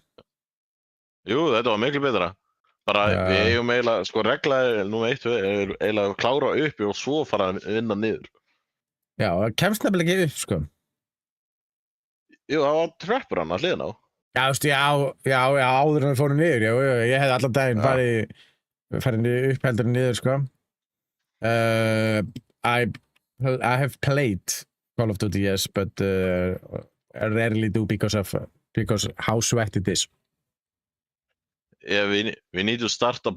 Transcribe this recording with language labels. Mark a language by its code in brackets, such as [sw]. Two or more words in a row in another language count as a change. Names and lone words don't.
[is] Jú, þetta var miklu betra. Bara við eigum eiginlega, sko regla nummer 1, 2 er eiginlega að klára uppi og svo fara að vinna niður. Já, það kemst nefnilega ekki upp, sko. Jú, það var trappur hann að hliðina á. Já, veist, já, áður en við fórum niður, já, ég hefði allan daginn farið upp heldur en niður, sko. [en] I have played Call of Duty, yes, but I rarely do because how sweaty it is. Yeah, we need to start above.